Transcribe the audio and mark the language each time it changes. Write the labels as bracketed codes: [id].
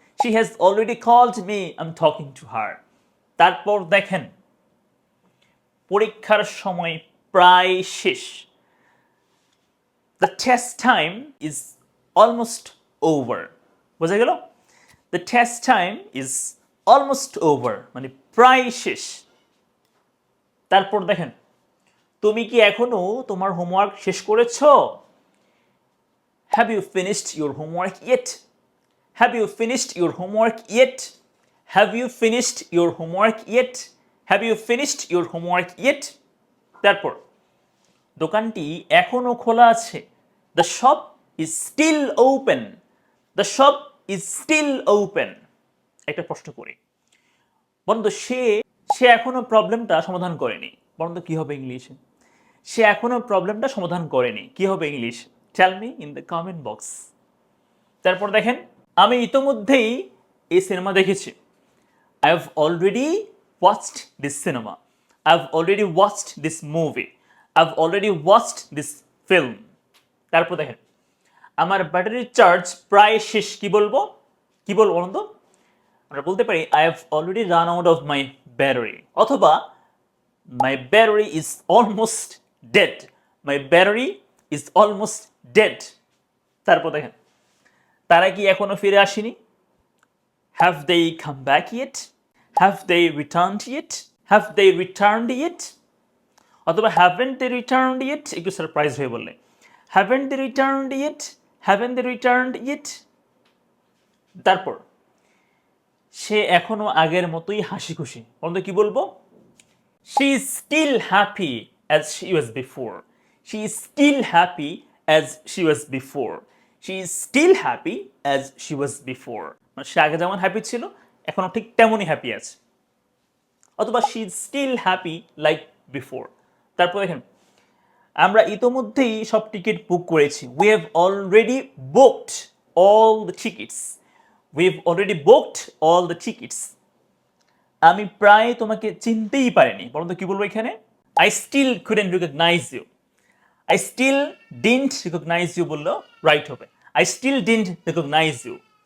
[en] She has already called me. I'm talking to her. [bn] তারপর দেখেন, পরীক্ষার সময় প্রায় শেষ, [en] The test time is almost over. [bn] বোঝা গেল? [en] The test time is almost over, [bn] মানে প্রায় শেষ। তারপর দেখেন, তুমি কি এখনো তোমার হোমওয়ার্ক শেষ করেছো? [en] Have you finished your homework yet? Have you finished your homework yet? Have you finished your homework yet? Have you finished your homework yet? [bn] তারপর দোকানটি এখনো খোলা আছে। [en] The shop is still open. The shop is still open. [bn] একটা প্রশ্ন করি, বন্ধু সে সে এখনো প্রবলেমটা সমাধান করেনি, বন্ধু কি হবে ইংলিশে? সে এখনো প্রবলেমটা সমাধান করেনি, কি হবে English? [en] Tell me in the comment box. [bn] তারপর দেখেন, আমি ইতোমধ্যেই এই সিনেমা দেখেছি। [en] I have already watched this cinema. I've already watched this movie. I've already watched this film. [bn] তারপর দেখেন, আমার ব্যাটারির চার্জ প্রায় শেষ, কি বলবো? কি বলবো বন্ধু? আমরা বলতে পারি [en] I have already run out of my battery, [bn] অথবা [en] my battery is almost dead. My battery is almost dead. [bn] তারপর দেখেন, তারা কি এখনো ফিরে আসেনি? [en] Have they come back yet? Have they returned yet? Have they returned yet? [bn] অথবা [en] haven't they returned yet? [bn] একটু সারপ্রাইজ হয়ে বললে [en] haven't they returned yet? Haven't they returned yet? [bn] তারপর সে এখনো আগের মতোই হাসি খুশি, বন্ধু কি বলবো? [en] She is still happy as she was before. She is still happy as she was before. She is still happy as she was before. [bn] মানে সে আগে যেমন হ্যাপি ছিল এখনো ঠিক তেমনই হ্যাপি আছে। অথবা [en] she is still happy like before. [bn] তারপর দেখেন, আমরা ইতোমধ্যেই সব টিকিট বুক করেছি। [en] We have already booked all the tickets. We have already booked all the tickets. [bn] আমি প্রায় তোমাকে চিনতেই পারিনি, বলতো কি বলবো এখানে? [en] I still couldn't recognize you. I still didn't recognize you [bn] বললো রাইট হবে। [en] I still didn't recognize you.